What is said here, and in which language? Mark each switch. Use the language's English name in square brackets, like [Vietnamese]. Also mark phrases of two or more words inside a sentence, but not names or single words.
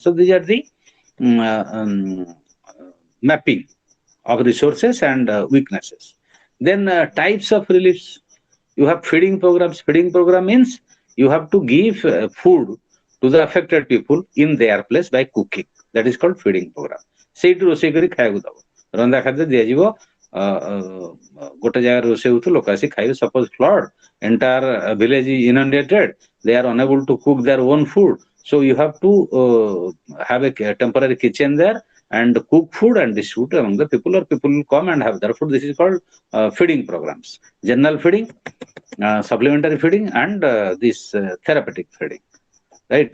[English] So these are the mm, mapping of resources and weaknesses. Then types of reliefs. You have feeding programs. Feeding program means you have to give food to the affected people in their place by cooking. That is called feeding program. [Odia] ସେଇଠି ରୋଷେଇ କରି ଖାଇବାକୁ ଦବ ରନ୍ଧା ଖାଦ୍ୟ ଦିଆଯିବ ଗୋଟେ ଜାଗାରେ ରୋଷେଇ ହଉଥିବ ଲୋକ ଆସି ଖାଇବେ [English] suppose flood entire village is inundated, they are unable to cook their own food, so you have to have a temporary kitchen there and cook food and distribute among the people, or people will come and have their food. This is called feeding programs. General feeding, supplementary feeding, and this therapeutic feeding, right?